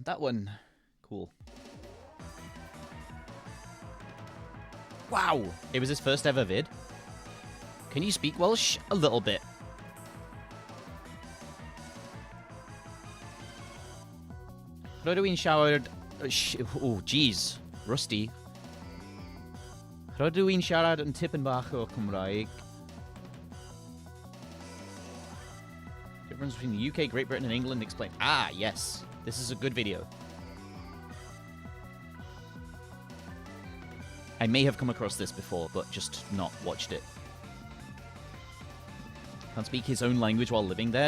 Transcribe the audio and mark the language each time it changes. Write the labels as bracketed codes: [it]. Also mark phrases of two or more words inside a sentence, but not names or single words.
[en] That one. Cool. Wow! It was his first ever vid. Can you speak Welsh? A little bit. [cy] Rydw i'n siarad... [en] Oh, jeez. Rusty. [cy] Rydw i'n siarad yn tipyn bach o Cymraeg. [en] Difference between the UK, Great Britain, and England explained. Ah, yes. This is a good video. I may have come across this before, but just not watched it. Can't speak his own language while living there.